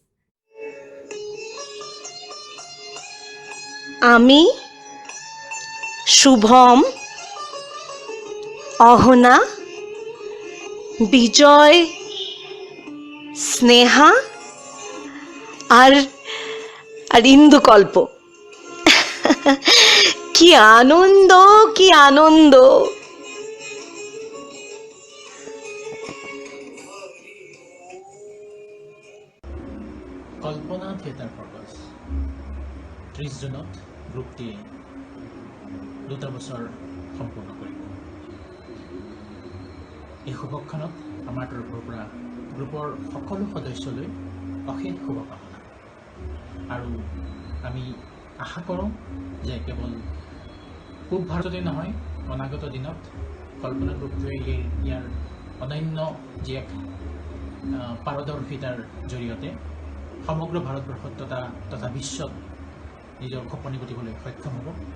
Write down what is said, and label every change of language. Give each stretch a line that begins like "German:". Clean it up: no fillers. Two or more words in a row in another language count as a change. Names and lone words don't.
Bangla: আমি, শুভম, অহনা, বিজয়, স্নেহা আর ইন্দুকল্প কি আনন্দ, কি আনন্দ।
Assamese: কল্পনা থিয়েটাৰ ফৰকাছ 30 জুনত গ্ৰুপটিয়ে 2টা বছৰ সম্পূৰ্ণ কৰিব। এই শুভক্ষণত আমাৰ তৰফৰ পৰা গ্ৰুপৰ সকলো সদস্যলৈ অশেষ শুভকামনা, আৰু আমি আশা কৰোঁ যে কেৱল পূব ভাৰততে নহয়, অনাগত দিনত কল্পনা গ্ৰুপটোৱে ইয়াৰ অনন্য যি এক পাৰদৰ্শিতাৰ জৰিয়তে সমগ্ৰ ভাৰতবৰ্ষত তথা বিশ্বত নিজৰ খপনি ঘটিবলৈ সক্ষম হ'ব।